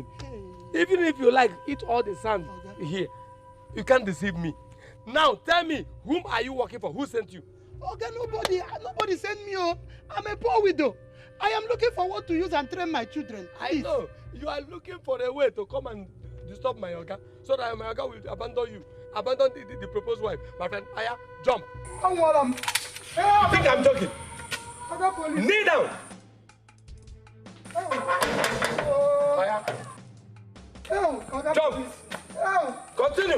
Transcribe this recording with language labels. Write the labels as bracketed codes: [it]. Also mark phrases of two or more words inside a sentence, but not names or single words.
[en] Hey. Even if you like eat all the sand here, you can't deceive me. Now tell me, whom are you working for? Who sent you? Okay, nobody sent me. Oh, I'm a poor widow. I am looking for what to use and train my children. Please. I know. You are looking for a way to come and disturb my Oga, so that my Oga will abandon you. Abandon the proposed wife. My friend, Aya, jump. I want him. You think I'm joking? Oga Police. Kneel down. Aya. Jump. Continue.